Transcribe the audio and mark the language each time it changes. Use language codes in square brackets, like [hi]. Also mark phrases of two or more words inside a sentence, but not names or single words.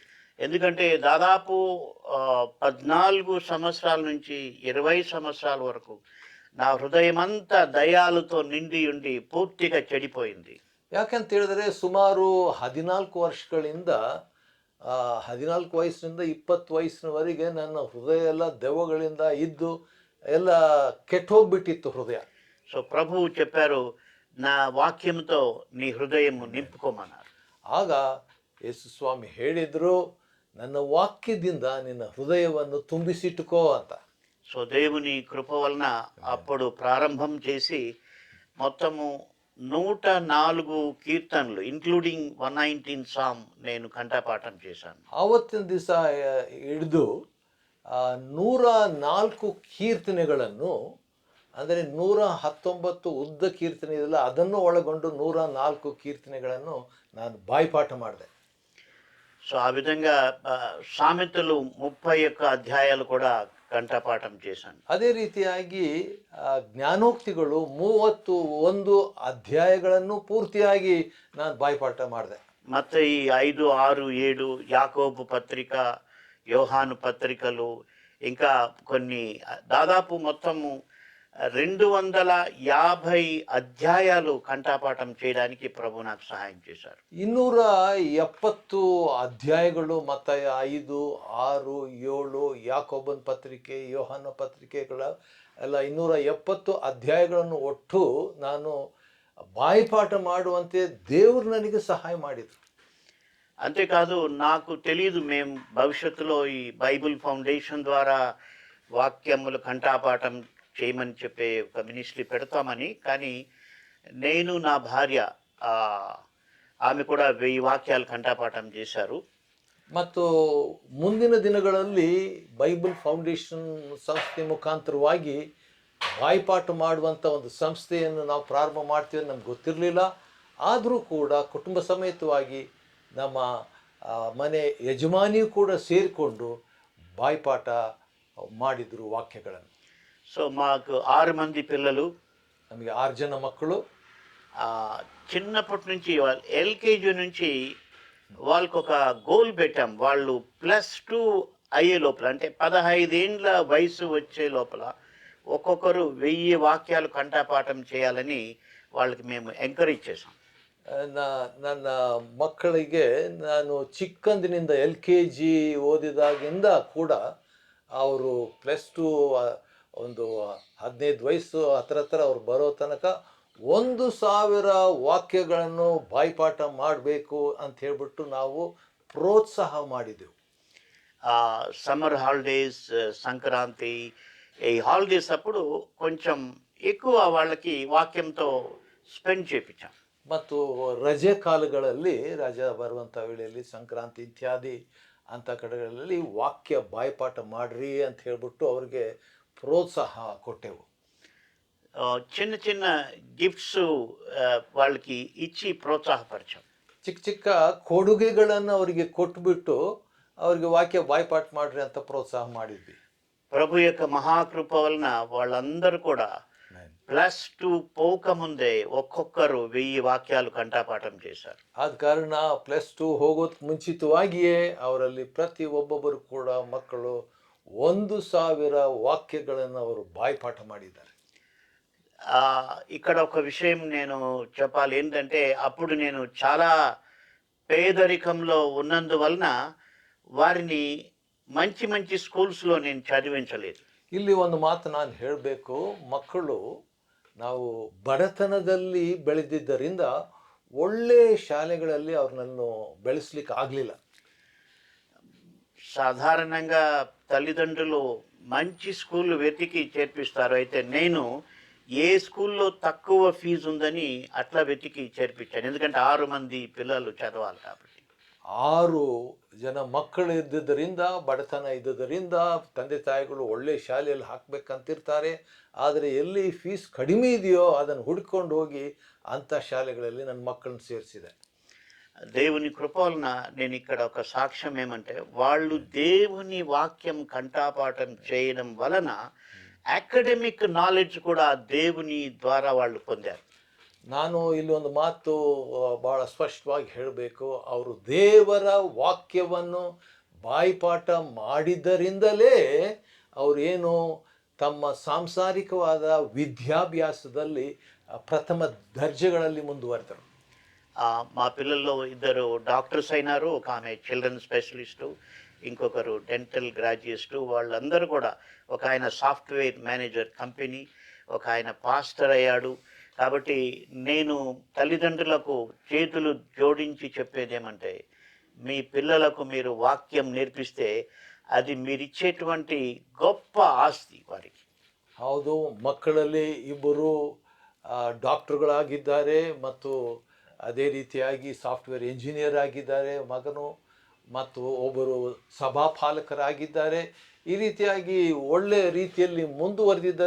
[te] ఎందుకంటే దాదాపు 14 సంవత్సరాల నుంచి 20 సంవత్సరాల వరకు నా హృదయం అంతా దయాలతో నిండి ఉండి పూర్తిగా చెడిపోయింది. [kn] ಯಾಕಂತ ಹೇಳಿದ್ರೆ ಸುಮಾರು 14 ವರ್ಷಗಳಿಂದ 14 ವಯಸ್ಸಿನಿಂದ 20 ವಯಸ್ಸಿನವರೆಗೆ ನನ್ನ ಹೃದಯ ಎಲ್ಲ ದೆವ್ವಗಳಿಂದ ಇದ್ದು ಎಲ್ಲ ಕೆಟ್ಟೋಗ್ಬಿಟ್ಟಿತ್ತು ಹೃದಯ. [te] సో ప్రభువు చెప్పారు, నా వాక్యంతో నీ హృదయం నింపుకోమన్నారు. [kn] ಆಗ ಯೇಸು ಸ್ವಾಮಿ ಹೇಳಿದ್ರು, ನನ್ನ ವಾಕ್ಯದಿಂದ ನಿನ್ನ ಹೃದಯವನ್ನು ತುಂಬಿಸಿಟ್ಟುಕೋ ಅಂತ. [te] సో దేవుని కృప వలన అప్పుడు ప్రారంభం చేసి మొత్తము 104 కీర్తనలు ఇంక్లూడింగ్ 119 సామ్ నేను కంఠపాఠం చేశాను. [kn] ಆವತ್ತಿನ ದಿವಸ ಹಿಡಿದು 104 ಕೀರ್ತನೆಗಳನ್ನು, ಅಂದರೆ 119 ಉದ್ದ ಕೀರ್ತನೆ ಇದೆಲ್ಲ ಅದನ್ನು ಒಳಗೊಂಡು 104 ಕೀರ್ತನೆಗಳನ್ನು ನಾನು ಬಾಯಿಪಾಠ ಮಾಡಿದೆ. [te] సో ఆ విధంగా సామెతలు 31 అధ్యాయాలు కూడా కంఠపాఠం చేశాను. [kn] ಅದೇ ರೀತಿಯಾಗಿ ಜ್ಞಾನೋಕ್ತಿಗಳು 31 ಅಧ್ಯಾಯಗಳನ್ನು ಪೂರ್ತಿಯಾಗಿ ನಾನು ಬಾಯಿಪಾಠ ಮಾಡಿದೆ. [te] మత్తయి 5, 6, 7, యాకోబు పత్రిక, యోహాను పత్రికలు, ఇంకా కొన్ని దాదాపు మొత్తము 250 అధ్యాయాలు కంఠపాఠం చేయడానికి ప్రభు నాకు సహాయం చేశారు. [kn] 270 ಅಧ್ಯಾಯಗಳು ಮತ್ತಾಯ 5, 6, 7, ಯಾಕೋಬನ ಪತ್ರಿಕೆ, ಯೋಹಾನ ಪತ್ರಿಕೆಗಳ ಎಲ್ಲ 270 అధ్యాయಗಳನ್ನು ಒಟ್ಟು ನಾನು ಬಾಯಿಪಾಠ ಮಾಡುವಂತೆ ದೇವರು ನನಗೆ ಸಹಾಯ ಮಾಡಿದರು. [te] అంతేకాదు నాకు తెలియదు మేము భవిష్యత్తులో ఈ బైబిల్ ఫౌండేషన్ ద్వారా వాక్యములు కంఠపాఠం చేయమని చెప్పే ఒక మినిస్ట్రీ పెడతామని. కానీ నేను నా భార్య ఆమె కూడా 1000 వాక్యాలు కంఠపాఠం చేశారు. [kn] ಮತ್ತು ಮುಂದಿನ ದಿನಗಳಲ್ಲಿ ಬೈಬಲ್ ಫೌಂಡೇಶನ್ ಸಂಸ್ಥೆ ಮುಖಾಂತರವಾಗಿ ಬಾಯಿಪಾಠ ಮಾಡುವಂಥ ಒಂದು ಸಂಸ್ಥೆಯನ್ನು ನಾವು ಪ್ರಾರಂಭ ಮಾಡ್ತೀವಿ ನಮ್ಗೆ ಗೊತ್ತಿರಲಿಲ್ಲ. ಆದರೂ ಕೂಡ ಕುಟುಂಬ ಸಮೇತವಾಗಿ ನಮ್ಮ ಮನೆ ಯಜಮಾನಿಯೂ ಕೂಡ ಸೇರಿಕೊಂಡು ಬಾಯಿಪಾಠ ಮಾಡಿದರು ವಾಕ್ಯಗಳನ್ನು. [te] సో మాకు 6 మంది పిల్లలు, [kn] ನಮಗೆ 6 ಜನ ಮಕ್ಕಳು. [te] చిన్నప్పటి నుంచి వాళ్ళు ఎల్కేజీ నుంచి వాళ్ళకు ఒక గోల్ పెట్టాం. వాళ్ళు +2 అయ్యే లోపల, అంటే 15 ఏండ్ల వయసు వచ్చే లోపల ఒక్కొక్కరు 1000 వాక్యాలు కంఠపాఠం చేయాలని వాళ్ళకి మేము ఎంకరేజ్ చేసాం. [kn] ನನ್ನ ಮಕ್ಕಳಿಗೆ ನಾನು ಚಿಕ್ಕಂದಿನಿಂದ LKG ಓದಿದಾಗಿಂದ ಕೂಡ ಅವರು +2 ಒಂದು 15 ವಯಸ್ಸು ಹತ್ರ ಅವ್ರು ಬರೋ ತನಕ 1000 ವಾಕ್ಯಗಳನ್ನು ಬಾಯಿಪಾಠ ಮಾಡಬೇಕು ಅಂತ ಹೇಳ್ಬಿಟ್ಟು ನಾವು ಪ್ರೋತ್ಸಾಹ ಮಾಡಿದೆವು. [en] summer holidays, [te] సంక్రాంతి, ఈ హాలిడేస్ అప్పుడు కొంచెం ఎక్కువ వాళ్ళకి వాక్యంతో స్పెండ్ చేయించాం. [kn] ಮತ್ತು ರಜೆ ಕಾಲಗಳಲ್ಲಿ, ರಜೆ ಬರುವಂಥ ವೇಳೆಯಲ್ಲಿ, ಸಂಕ್ರಾಂತಿ ಇತ್ಯಾದಿ ಅಂಥ ಕಡೆಗಳಲ್ಲಿ ವಾಕ್ಯ ಬಾಯಿಪಾಠ ಮಾಡ್ರಿ ಅಂತ ಹೇಳ್ಬಿಟ್ಟು ಅವ್ರಿಗೆ ಪ್ರೋತ್ಸಾಹ ಕೊಟ್ಟೆವು. [te] చిన్న చిన్న గిఫ్ట్స్ వాళ్ళకి ఇచ్చి ప్రోత్సాహపరిచాం. [kn] ಚಿಕ್ಕ ಚಿಕ್ಕ ಕೊಡುಗೆಗಳನ್ನು ಅವರಿಗೆ ಕೊಟ್ಬಿಟ್ಟು ಅವ್ರಿಗೆ ವಾಕ್ಯ ಬಾಯಿಪಾಠ ಮಾಡ್ರಿ ಅಂತ ಪ್ರೋತ್ಸಾಹ ಮಾಡಿದ್ವಿ. [te] ప్రభు యొక్క మహాకృప వలన వాళ్ళందరూ కూడా +2 పోకముందే ఒక్కొక్కరు 1000 వాక్యాలు కంఠపాఠం చేశారు. [kn] ಆದ ಕಾರಣ +2 ಹೋಗೋದಕ್ಕೆ ಮುಂಚಿತವಾಗಿಯೇ ಅವರಲ್ಲಿ ಪ್ರತಿ ಒಬ್ಬೊಬ್ಬರು ಕೂಡ ಮಕ್ಕಳು 1000 ವಾಕ್ಯಗಳನ್ನು ಅವರು ಬಾಯಿಪಾಠ ಮಾಡಿದ್ದಾರೆ. [te] ఇక్కడ ఒక విషయం నేను చెప్పాలి. ఏంటంటే అప్పుడు నేను చాలా పేదరికంలో ఉన్నందువలన వారిని మంచి మంచి స్కూల్స్లో నేను చదివించలేదు. [kn] ಇಲ್ಲಿ ಒಂದು ಮಾತು ನಾನು ಹೇಳಬೇಕು. ಮಕ್ಕಳು ನಾವು ಬಡತನದಲ್ಲಿ ಬೆಳೆದಿದ್ದರಿಂದ ಒಳ್ಳೆಯ ಶಾಲೆಗಳಲ್ಲಿ ಅವ್ರನ್ನನ್ನು ಬೆಳೆಸಲಿಕ್ಕೆ ಆಗಲಿಲ್ಲ. [te] సాధారణంగా తల్లిదండ్రులు మంచి స్కూల్ వెతికి చేర్పిస్తారు. అయితే నేను ఏ స్కూల్లో తక్కువ ఫీజు ఉందని అట్లా వెతికి చేర్పించాను. ఎందుకంటే 6 మంది పిల్లలు చదవాలి కాబట్టి. [kn] 6 ಜನ ಮಕ್ಕಳು ಇದ್ದುದರಿಂದ, ಬಡತನ ಇದ್ದುದರಿಂದ ತಂದೆ ತಾಯಿಗಳು ಒಳ್ಳೆ ಶಾಲೆಯಲ್ಲಿ ಹಾಕಬೇಕಂತಿರ್ತಾರೆ. ಆದರೆ ಎಲ್ಲಿ ಫೀಸ್ ಕಡಿಮೆ ಇದೆಯೋ ಅದನ್ನು ಹುಡ್ಕೊಂಡು ಹೋಗಿ ಅಂಥ ಶಾಲೆಗಳಲ್ಲಿ ನನ್ನ ಮಕ್ಕಳನ್ನ ಸೇರಿಸಿದೆ. [te] దేవుని కృప వలన నేను ఇక్కడ ఒక సాక్ష్యం ఏమంటే, వాళ్ళు దేవుని వాక్యం కంఠపాఠం చేయడం వలన [en] academic knowledge [te] కూడా దేవుని ద్వారా వాళ్ళు పొందారు. [kn] ನಾನು ಇಲ್ಲಿ ಒಂದು ಮಾತು ಭಾಳ ಸ್ಪಷ್ಟವಾಗಿ ಹೇಳಬೇಕು. ಅವರು ದೇವರ ವಾಕ್ಯವನ್ನು ಬಾಯಿಪಾಠ ಮಾಡಿದ್ದರಿಂದಲೇ ಅವರೇನು ತಮ್ಮ ಸಾಂಸಾರಿಕವಾದ ವಿದ್ಯಾಭ್ಯಾಸದಲ್ಲಿ ಪ್ರಥಮ ದರ್ಜೆಗಳಲ್ಲಿ ಮುಂದುವರೆದರು. [te] మా పిల్లల్లో 2 డాక్టర్స్ అయినారు. ఒక ఆమె [en] children specialist, [te] ఇంకొకరు [en] dental graduates. [te] వాళ్ళందరూ కూడా, ఒక ఆయన [en] software manager company, [te] ఒక ఆయన పాస్టర్ అయ్యాడు. కాబట్టి నేను తల్లిదండ్రులకు చేతులు జోడించి చెప్పేది ఏమంటే, మీ పిల్లలకు మీరు వాక్యం నేర్పిస్తే అది మీరిచ్చేటువంటి గొప్ప ఆస్తి వారికి. [kn] ಹೌದು, ಮಕ್ಕಳಲ್ಲಿ ಇಬ್ಬರು ಡಾಕ್ಟರ್ಗಳಾಗಿದ್ದಾರೆ ಮತ್ತು ಅದೇ ರೀತಿಯಾಗಿ [en] software engineer [kn] ಆಗಿದ್ದಾರೆ ಮಗನು, ಮತ್ತು ಒಬ್ಬರು ಸಭಾಪಾಲಕರಾಗಿದ್ದಾರೆ. ಈ ರೀತಿಯಾಗಿ ಒಳ್ಳೆಯ ರೀತಿಯಲ್ಲಿ ಮುಂದುವರೆದಿದ್ದಾರೆ.